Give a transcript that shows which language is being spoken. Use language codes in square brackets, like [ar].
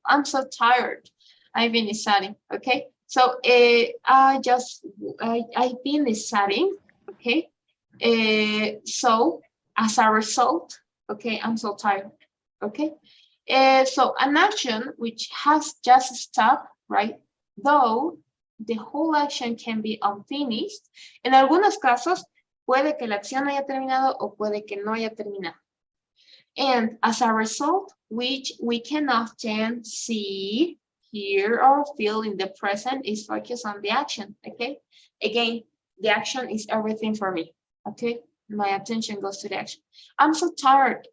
[en] I'm so tired. I've been studying, okay? So I've been studying, okay? So as a result, okay, I'm so tired, okay? So an action which has just stopped, right? Though the whole action can be unfinished. [es] En algunos casos, puede que la acción haya terminado o puede que no haya terminado. [en] And as a result, which we can often see, hear, or feel in the present is focused on the action, okay? Again, the action is everything for me, okay? My attention goes to the action. I'm so tired.